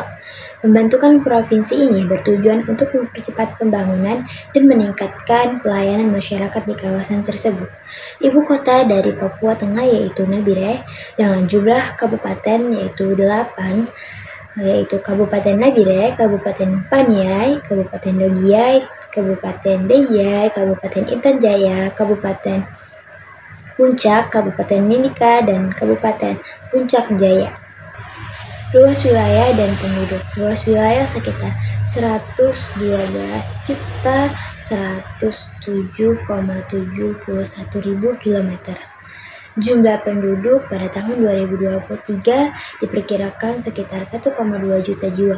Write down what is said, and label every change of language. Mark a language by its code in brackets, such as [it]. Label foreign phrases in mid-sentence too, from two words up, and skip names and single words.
[id] Pembentukan provinsi ini bertujuan untuk mempercepat pembangunan dan meningkatkan pelayanan masyarakat di kawasan tersebut. Ibu kota dari Papua Tengah yaitu Nabire dengan jumlah kabupaten yaitu 8, yaitu Kabupaten Nabire, Kabupaten Paniai, Kabupaten Dogiai, Kabupaten Deiyai, Kabupaten Intan Jaya, Kabupaten Puncak, Kabupaten Mimika, dan Kabupaten Puncak Jaya. Luas wilayah dan penduduk. Luas wilayah sekitar 112.107,71.000 km. Jumlah penduduk pada tahun 2023 diperkirakan sekitar 1,2 juta jiwa.